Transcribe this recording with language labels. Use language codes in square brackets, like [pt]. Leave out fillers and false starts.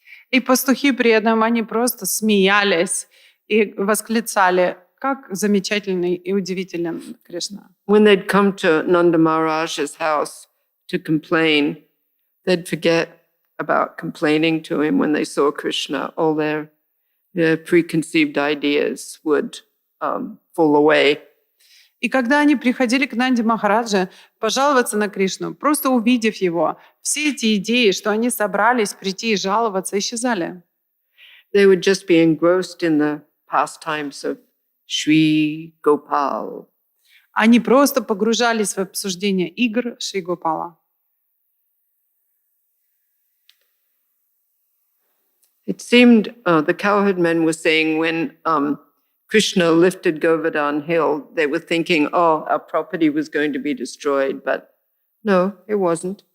[ru] И пастухи при этом, они просто смеялись и восклицали: как замечательный и удивителен Кришна. [en] When they'd come to Nanda Maharaj's house to complain, they'd forget about complaining to him when they saw Krishna. All their preconceived ideas would fall away. [ru] И когда они приходили к Нанде Махараджа пожаловаться на Кришну, просто увидев его, все эти идеи, что они собрались прийти и жаловаться, исчезали. [en] They would just be engrossed in the pastimes of Shri Gopal. [ru] Они просто погружались в обсуждение игр Шри Гопала. [en] It seemed the cowherd men were saying when Krishna lifted Govardhan Hill, they were thinking, "Oh, our property was going to be destroyed," but no, it wasn't.